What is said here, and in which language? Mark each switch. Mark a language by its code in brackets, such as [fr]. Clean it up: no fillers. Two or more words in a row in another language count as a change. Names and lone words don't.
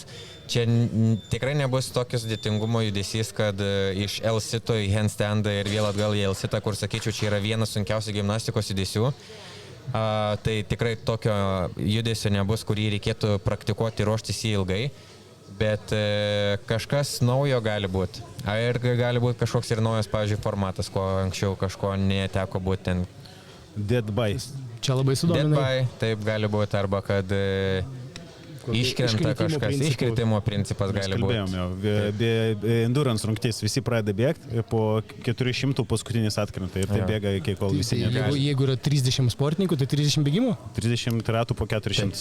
[lt] Čia tikrai nebus tokio sudėtingumo judesys, kad iš L-sito į handstandą ir vėl atgal į L-sitą, kur sakyčiau, čia yra vienas sunkiausių gimnastikos judesių. Tai tikrai tokio judesio nebus, kurį reikėtų praktikuoti ir ruoštis į ilgai, bet kažkas naujo gali būti. Ir gali būti kažkoks ir naujas, pavyzdžiui, formatas, ko anksčiau kažko neteko būti ten. [en] Dead by. [lt] Čia labai sudomina. [en] Dead by, [lt] taip gali būti, arba kad iškrenta kažkas, iškritimo principas gali būti. Endurance rungtys, visi pradeda bėgti, po 400 paskutinis atkrenta ir tai bėga iki kol visi negali. Jeigu yra 30 sportininkų, tai 30 bėgimų? 30 ratų po 400.